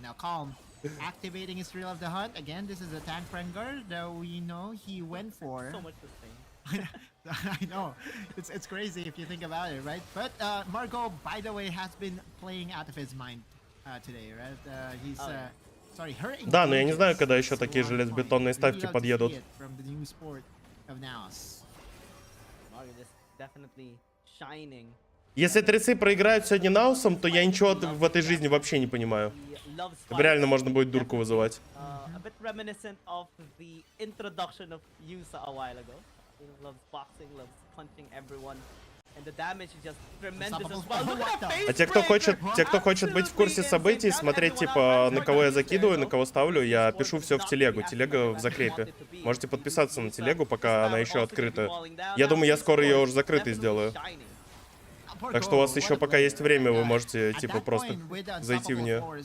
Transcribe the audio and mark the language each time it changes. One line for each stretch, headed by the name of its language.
English: Now Calm activating his Thrill of the Hunt. Again, this is a tank Rengar that we know he went for. So much the same. I know. It's crazy if you think about it, right? But Margot, by the way, has been playing out of his mind today, right? He's sorry, her.
Russian: Да, но я не знаю, когда еще такие железобетонные ставки подъедут.
English: From the new sport of NAOS. Margot is definitely shining.
Russian: Если трицы проиграют сегодня Наусом, то я ничего в этой жизни вообще не понимаю. Реально можно будет дурку вызывать.
English: A bit reminiscent of the introduction of Yusa a while ago. He loves boxing, loves punching everyone, and the damage is just tremendous as well. Look at that
Russian: А те, кто хочет быть в курсе событий, смотреть, типа, на кого я закидываю, на кого ставлю, я пишу все в телегу. Телега в закрепе. Можете подписаться на телегу, пока она еще открыта. Я думаю, я скоро ее уже закрытой сделаю. Так что у вас еще пока есть время, вы можете, типа, просто зайти в нее.